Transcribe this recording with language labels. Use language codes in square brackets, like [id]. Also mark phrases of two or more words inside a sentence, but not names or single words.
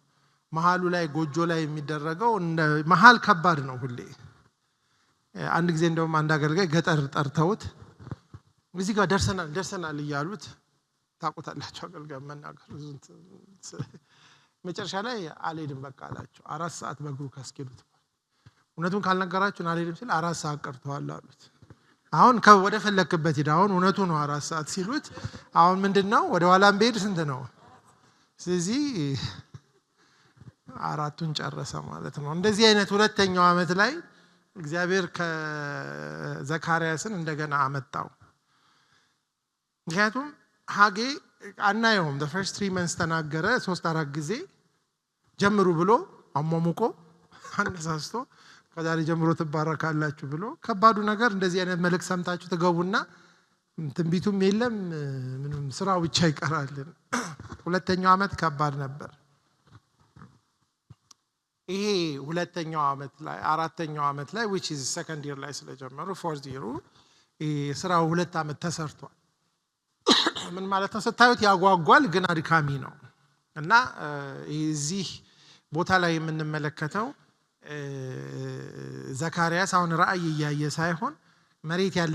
[am] መሃሉ ላይ ጎጆ ላይ የሚደረገው መሃል ከባድ ነው ሁሌ። አንድ ጊዜ እንደውም አንድ አገልጋይ ገጠር ጠርተውት እዚህ ጋር ደርሰናል እያሉት ታውቁታላችሁ። አገልጋይ መናገር መጨረሻ ላይ አልሄድም በቃ አላቸው። 4 ሰዓት በእግሩ ካስኬዱት እውነቱን ካልነገራችሁን አልሄድም ሲል 4 ሰዓት ቀርተዋል አሉት። አሁን ወደ ፈለክበት ሂድ፣ አሁን እውነቱ ነው 4 ሰዓት ሲሉት አሁን ምንድነው ወደ ኋላም በሄድ ስንት ነው? ስለዚህ 4ቱን ጨረሰ ማለት ነው። እንደዚህ አይነት ሁለተኛው ዓመት ላይ እግዚአብሔር ከዘካርያስን እንደገና አመጣው። ምክንያቱም ሐጌ አናየውም። [en] the first 3 months [am] ተናገረ 3-4 ጊዜ ጀምሩ ብሎ አሟሙቆ አነሳስቶ ከዛሬ ጀምሮ ትባረካላችሁ ብሎ። ከባዱ ነገር እንደዚህ አይነት መልእክት ሰምታችሁ ትገቡና ትንቢቱም የለም ምንም ስራው ብቻ ይቀራል። ሁለተኛው ዓመት ከባድ ነበር። ይሄ ሁለተኛው ዓመት ላይ አራተኛው ዓመት ላይ [en] which is second year [am] ላይ ስለጀመሩ [en] fourth year [am] ስራው 2 ዓመት ተሰርቷል። ምን ማለት ነው? ስታዩት ያጓጓል ግን አድካሚ ነው። እና እዚህ ቦታ ላይ የምንመለከተው ዘካርያስ አሁን ራእይ እያየ ሳይሆን መሬት ያለ